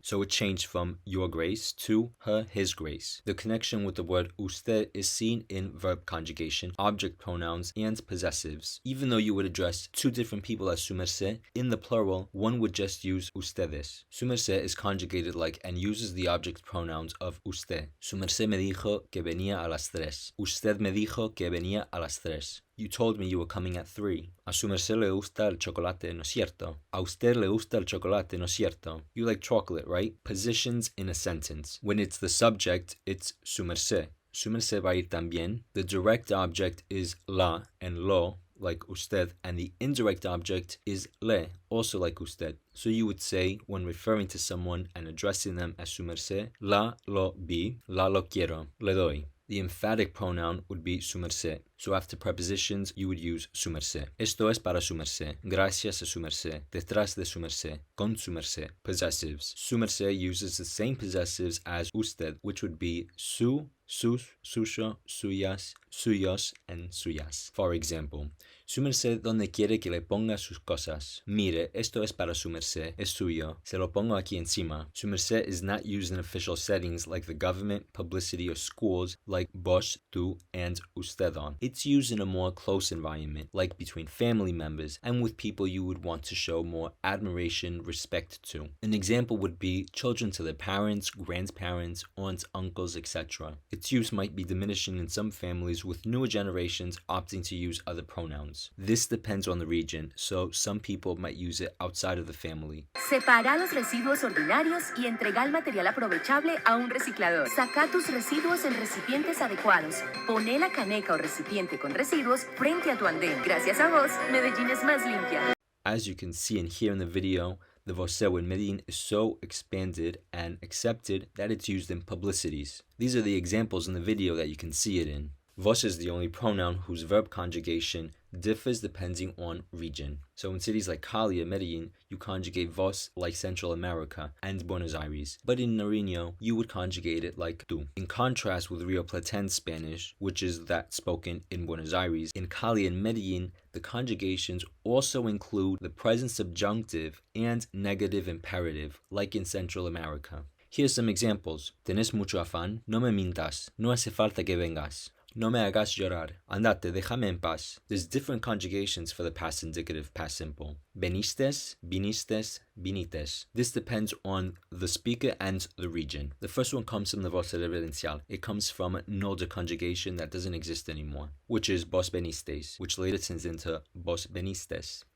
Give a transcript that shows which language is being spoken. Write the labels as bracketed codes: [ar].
[en] So it changed from your grace to her, his grace. The connection with the word usted is seen in verb conjugation, object pronouns, and possessives. Even though you would address two different people as su merced, in the plural, one would just use ustedes. Su merced is conjugated like and uses the object pronouns of usted. [es] Su merced me dijo que venía a las 3. Usted me dijo que venía a las 3. [en] You told me you were coming at 3. [es] A su merced le gusta el chocolate, ¿no es cierto? A usted le gusta el chocolate, ¿no es cierto? [en] You like chocolate, right? Positions in a sentence. When it's the subject, it's su merced. [es] Su merced va a ir también. [en] The direct object is la and lo, like usted, and the indirect object is le, also like usted. So you would say, when referring to someone and addressing them as su merced, [es] la lo vi, la lo quiero, le doy. [en] The emphatic pronoun would be su merced. So after prepositions, you would use su merced. [es] Esto es para su merced. Gracias a su merced. Detrás de su merced. Con su merced. Possessives. [en] Su merced uses the same possessives as usted, which would be su, sus, suyo, suyas, suyos, and suyas. For example, [es] su merced donde quiere que le ponga sus cosas. Mire, esto es para su merced. Es suyo. Se lo pongo aquí encima. [en] Su merced is not used in official settings like the government, publicity, or schools like vos, tú, and ustedon. It's used in a more close environment, like between family members and with people you would want to show more admiration, respect to. An example would be children to their parents, grandparents, aunts, uncles, etc. Its use might be diminishing in some families, with newer generations opting to use other pronouns. This depends on the region, so some people might use it outside of the family. [es] Separa los residuos ordinarios y entrega el material aprovechable a un reciclador. Saca tus residuos en recipientes adecuados. Pone la caneca o recipiente con residuos frente a tu andén. Gracias a vos, Medellín es más limpia. [en] As you can see and hear in the video, the Voseo in Medellin is so expanded and accepted that it's used in publicities. These are the examples in the video that you can see it in. Vos is the only pronoun whose verb conjugation differs depending on region. So in cities like Cali or Medellin, you conjugate vos like Central America and Buenos Aires. But in Nariño, you would conjugate it like tú. In contrast with Rio Platense Spanish, which is that spoken in Buenos Aires, in Cali and Medellin, the conjugations also include the present subjunctive and negative imperative, like in Central America. Here's some examples. [es] Tenés mucho afán, no me mintas, no hace falta que vengas. No me hagas llorar. Andate, déjame en paz. [en] There's different conjugations for the past indicative, past simple. Venistes, vinistes, vinites. This depends on the speaker and the region. The first one comes from the voz reverencial. It comes from an older conjugation that doesn't exist anymore, which is vos venistes, which later turns into vos venistes.